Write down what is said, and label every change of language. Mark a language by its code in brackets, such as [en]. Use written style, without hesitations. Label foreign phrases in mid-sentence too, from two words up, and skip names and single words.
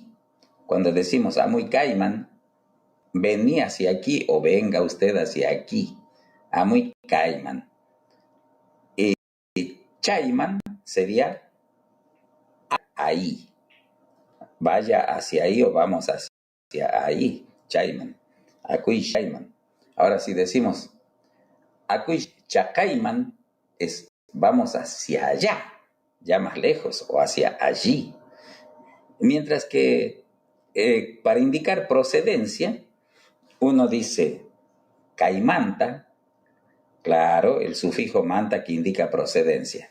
[es] Cuando decimos [qu] Amuy Caimán, [es] vení hacia aquí o venga usted hacia aquí. [qu] Amuy Caimán. [es] Y Chaimán sería ahí. Vaya hacia ahí o vamos hacia ahí. [qu] Chaimán. Acuy Chaimán. [es] Ahora si decimos [qu] Acuy Chacaiman [es] es vamos hacia allá, ya más lejos, o hacia allí. Mientras que para indicar procedencia, uno dice caimanta, claro, el sufijo manta que indica procedencia.